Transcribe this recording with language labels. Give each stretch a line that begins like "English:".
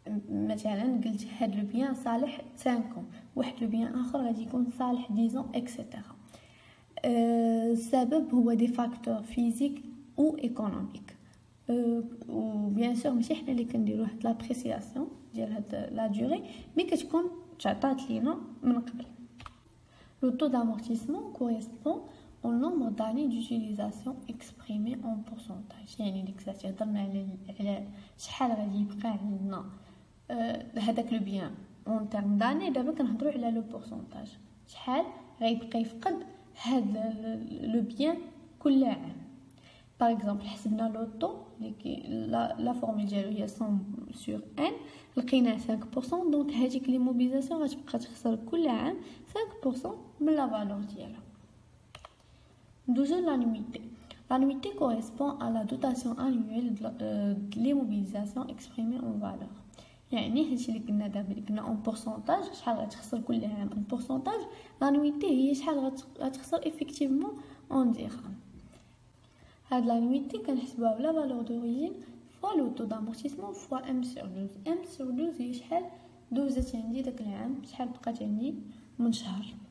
Arabic: مثلا قلت هاد لو بيان صالح 5 واحد لو بيان اخر غادي يكون صالح 10 اكسيتيرا. السبب هو دي فاكتور فيزيك او ايكونوميك. و بيان سور ماشي حنا اللي كنديرو هاد لابريسياسيون ديال هاد لا دوري، مي كتكون تعطات لينا من قبل.
French: Le taux d'amortissement correspond au nombre d'années d'utilisation exprimé en pourcentage.
Arabic: يعني ديك الساعه هضرنا على شحال غادي يبقى عندنا هذاك لو بيان اون تيرم داني، دابا كنهضروا على لو بورسونتاج، شحال غيبقى يفقد هذا لو بيان كل عام. باغ اكزومبل حسبنا لو طو اللي لا فورمول ديالو هي 100 sur n، لقينا 5%، دونك هذيك لي موبيليزاسيون غتبقى تخسر كل عام 5% من لا فالور ديالها. ندوزو لانويتي.
French: L'annuité correspond à la dotation annuelle de l'immobilisation exprimée en valeur.
Arabic: يعني هادشي اللي قلنا دابا، اللي قلنا اون بورسونتاج شحال غتخسر كل عام اون بورسونتاج، لانويتي هي شحال غتخسر افيكتيفمون اون درهم. هاد لانويتي كنحسبوها بلا فالور دوريجين فوا لو طو دامورتيسمون فوا ام سور 12. ام سور 12 هي شحال دوزت عندي داك العام، شحال بقات عندي من شهر.